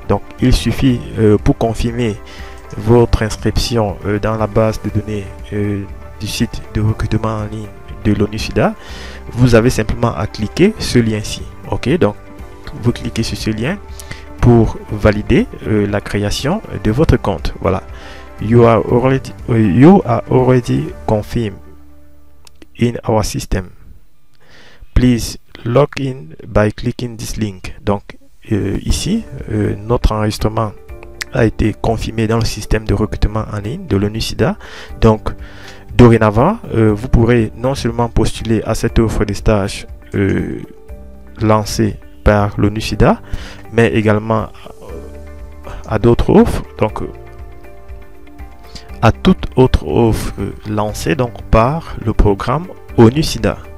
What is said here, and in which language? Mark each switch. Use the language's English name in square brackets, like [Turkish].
[French] Donc il suffit pour confirmer votre inscription dans la base de données du site de recrutement en ligne de l'ONU-SIDA, vous avez simplement à cliquer ce lien-ci. Ok, donc vous cliquez sur ce lien pour valider la création de votre compte. Voilà. [English] You are already confirmed in our system. Please log in by clicking this link. [French] Donc ici, notre enregistrement a été confirmé dans le système de recrutement en ligne de l'ONU-SIDA. Donc dorénavant, vous pourrez non seulement postuler à cette offre de stage lancée par l'ONU-SIDA, mais également à d'autres offres, donc à toute autre offre lancée donc par le programme ONU-SIDA.